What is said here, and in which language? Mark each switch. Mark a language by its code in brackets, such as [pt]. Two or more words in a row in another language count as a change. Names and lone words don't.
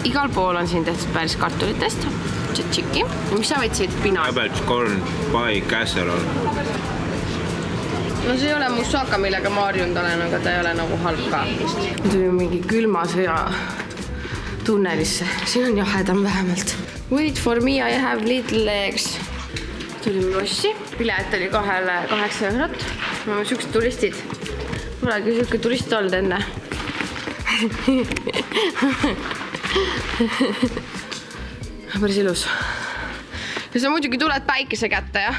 [et] Igal pool on siin tehtud päris kartulitest. Tšiki. Ja mis sa võtsid? Pina? [en] Cabbage corn pie casserole. [et] no see ei ole moussaka, millega ma harjunud olen, aga ta ei ole nagu halb ka. Ma tulin mingi külma sõja tunnelisse. Siin on jahedam vähemalt. [en] Wait for me, I have little legs. [et] Tulime lossi. Pilet oli 8 eurot. Me oleme siuksed turistid. Polegi siuke turist olnud enne. Päris ilus. Ja sa muidugi tuled päikese kätte, jah?